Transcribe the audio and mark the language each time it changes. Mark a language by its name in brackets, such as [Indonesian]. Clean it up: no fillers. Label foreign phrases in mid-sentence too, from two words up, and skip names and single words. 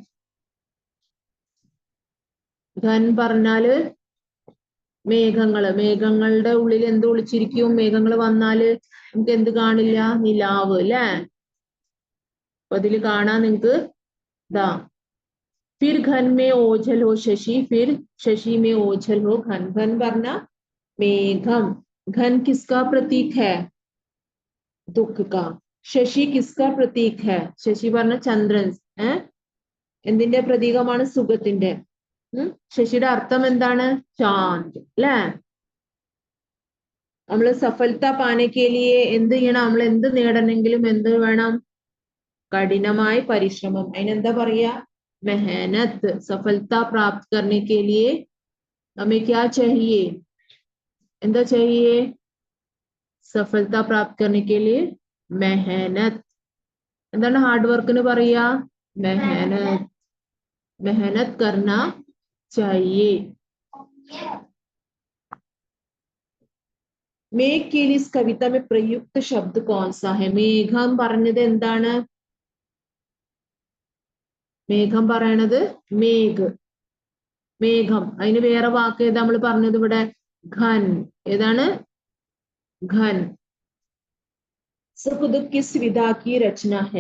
[Malayalam] ഘൻ പറഞ്ഞാല് മേഘങ്ങളുടെ ഉള്ളിൽ എന്ത് ഒളിച്ചിരിക്കും മേഘങ്ങൾ വന്നാല് നമുക്ക് എന്ത് കാണില്ല നിലാവ് അല്ലേ അപ്പൊ അതില് കാണാൻ നിങ്ങക്ക് ഇതാ [Hindi] फिर घन में ओझल हो शशि फिर शशि में ओझल हो ഘൻ [Malayalam] പറഞ്ഞ മേഘം, [Hindi] घन किसका प्रतीक है? दुख का. ശശി किसका प्रतीक है? [Malayalam] ശശി പറഞ്ഞ ചന്ദ്രൻ എന്തിന്റെ പ്രതീകമാണ്? സുഖത്തിന്റെ. ശശിയുടെ അർത്ഥം എന്താണ്? ചാന്ദ് അല്ലേ? നമ്മൾ [Hindi] सफलता पाने के लिए [Malayalam] എന്ത് ചെയ്യണം? നമ്മൾ എന്ത് നേടണമെങ്കിലും എന്ത് വേണം? കഠിനമായ പരിശ്രമം. അതിനെന്താ പറയാ? [Hindi] मेहनत. सफलता प्राप्त करने के लिए हमें क्या चाहिए? എന്താ चाहिए? सफलता प्राप्त करने के लिए मेहनत. [Malayalam] എന്താണ് [English] hard workിന് [Malayalam] പറയാ? [Hindi] मेहनत. मेहनत करना चाहिए. മേഘ के लिए इस कविता में प्रयुक्त शब्द कौन सा है? [Malayalam] മേഘം പറഞ്ഞത് എന്താണ്? മേഘം പറയണത് മേഘ്. മേഘം. അതിന് വേറെ വാക്ക് ഏതാ നമ്മൾ പറഞ്ഞത് ഇവിടെ? ഘൻ. ഏതാണ്? ഘൻ. [Hindi] सुख दुख किस विधा की रचना है?